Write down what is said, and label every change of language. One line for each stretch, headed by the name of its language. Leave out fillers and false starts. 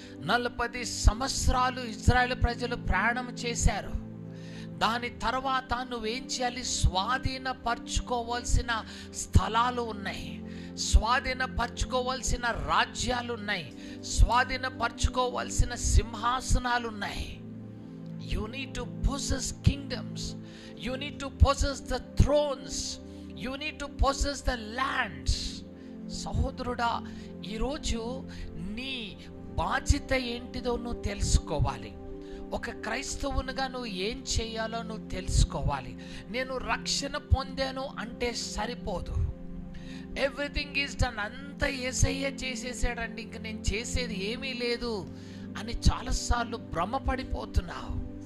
Telugu: 40 సంవత్సరాలు ఇజ్రాయెల్ ప్రజలు ప్రయాణం చేశారు. దాని తర్వాత నువ్వేం చేయాలి? స్వాధీనపరచుకోవాల్సిన స్థలాలు ఉన్నాయి, స్వాధీనపరచుకోవాల్సిన రాజ్యాలు ఉన్నాయి, స్వాధీనపరచుకోవాల్సిన సింహాసనాలు ఉన్నాయి.
English: You need to possess kingdoms. You need to possess the thrones. You need to possess the lands.
Telugu: సహోదరుడా, ఈరోజు నీ బాధ్యత ఏంటిదో నువ్వు తెలుసుకోవాలి. ఒక క్రైస్తవునిగా నువ్వు ఏం చేయాలో నువ్వు తెలుసుకోవాలి. నేను రక్షణ పొందాను అంటే సరిపోదు.
English: everything is done,
Telugu: అంతా యేసయ్య చేసేసాడండి, ఇంక నేను చేసేది ఏమీ లేదు అని చాలాసార్లు భ్రమపడిపోతున్నావు.